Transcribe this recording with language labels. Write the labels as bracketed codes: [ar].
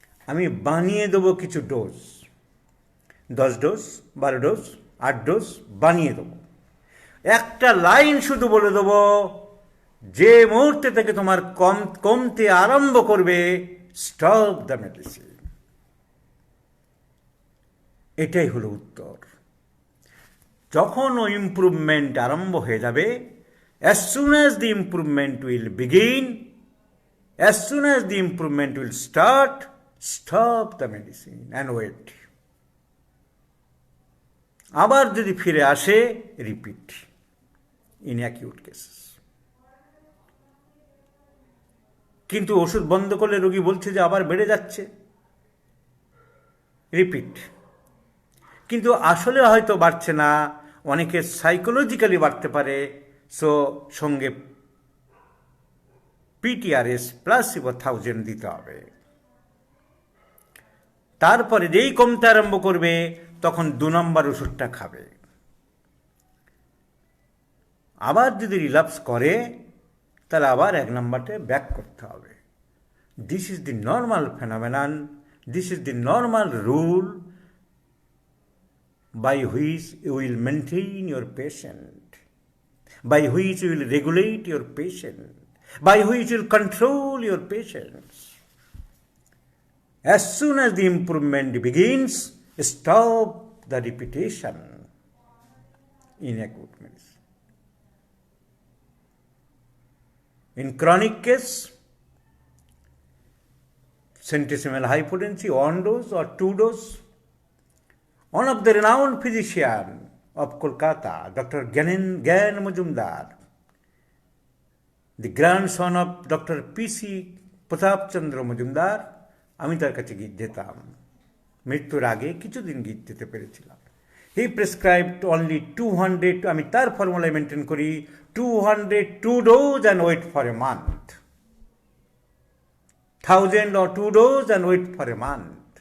[bn] আমি বানিয়ে দেবো কিছু ডোজ, 10 ডোজ, 12 ডোজ, 8 ডোজ বানিয়ে দেবো। একটা লাইন শুধু বলে দেবো, যে মুহূর্তে থেকে তোমার কমতে আরম্ভ করবে, [en] Stop the medicine. [bn] এটাই হলো উত্তর। যখন ও ইমপ্রুভমেন্ট আরম্ভ হয়ে যাবে, [en] as soon as the improvement will begin, as soon as the improvement will start, stop the medicine and wait. [bn] আবার যদি ফিরে আসে, [en] Repeat in acute cases. [bn] কিন্তু ওষুধ বন্ধ করলে রোগী বলছে যে আবার বেড়ে যাচ্ছে, রিপিট। কিন্তু আসলে হয়তো বাড়ছে না, অনেকে সাইকোলজিক্যালি বাড়তে পারে, সো সঙ্গে পিটিআরএস প্লাসিবো 1000 দিতে হবে। তারপরে যেই কমতে আরম্ভ করবে, তখন 2 নম্বর ওষুধটা খাবে। আবার যদি রিল্যাপস করে, তাহলে আবার 1 নম্বরটা ব্যাক করতে হবে। [en] This is the normal phenomenon, this is the normal rule by which you will maintain your patient, by which you will regulate your patient, by which you will control your patients. As soon as the improvement begins, stop the repetition in acute medicine. In chronic case, centesimal hypotension, 1 dose or 2 dose. One of the renowned physician of Kolkata, Dr. Gyan Majumdar, the grandson of Dr. P.C. [bn] Pratap Chandra Majumdar, আমি তার কাছে গিয়ে যেতাম, মৃত্যুর আগে কিছুদিন গিয়ে যেতে পেরেছিলাম। [en] he prescribed only 200, [bn] আমি তার ফর্মুলায় মেনটেন করি, [en] 202 dose and wait for a month, 1000 or 2 dose and wait for a month.